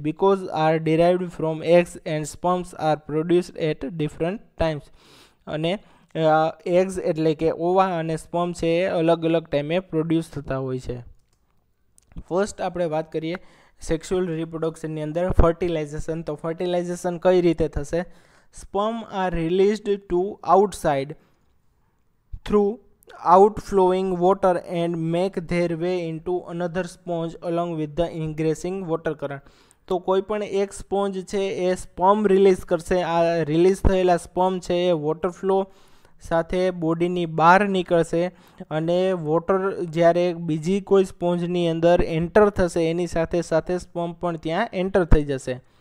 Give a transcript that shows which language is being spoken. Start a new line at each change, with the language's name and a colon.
English: Because are derived from eggs and sperms are produced at different times.
Gujarati: અને eggs એટલે કે ઓવા અને સ્પર્મ છે એ અલગ અલગ ટાઈમે પ્રોડ્યુસ થતા હોય છે. ફર્સ્ટ આપણે વાત કરીએ સેક્સ્યુઅલ રિપ્રોડક્શનની અંદર ફર્ટિલાઇઝેશન. તો ફર્ટિલાઇઝેશન કઈ રીતે થશે?
English: Sperm are released to outside through outflowing water and make their way into another sponge along with the ingressing water current.
Gujarati: તો કોઈ પણ એક સ્પોન્જ છે એ સ્પર્મ રિલીઝ કરશે. આ રિલીઝ થયેલા સ્પર્મ છે એ વોટર ફ્લો સાથે બોડીની બહાર નીકળશે, અને વોટર જ્યારે બીજી કોઈ સ્પોન્જની અંદર એન્ટર થશે એની સાથે સાથે સ્પર્મ પણ ત્યાં એન્ટર થઈ જશે.